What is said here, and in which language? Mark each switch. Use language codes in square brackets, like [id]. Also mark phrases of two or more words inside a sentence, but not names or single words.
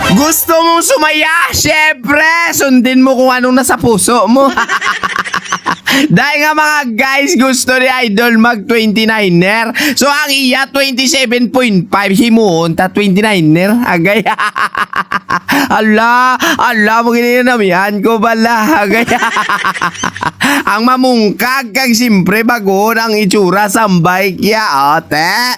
[tl] Gusto mong sumaya? Syempre, sundin mo kung anong nasa puso mo. Dahil nga mga guys, gusto ni Idol mag 29er. [hil] So ang iya 27.5 himuon ta 29er. Agay. Ala mo ginanamihan ko bala. Agay. Ang mamungkag kag simpre bago ang itsura sa bike ya ote.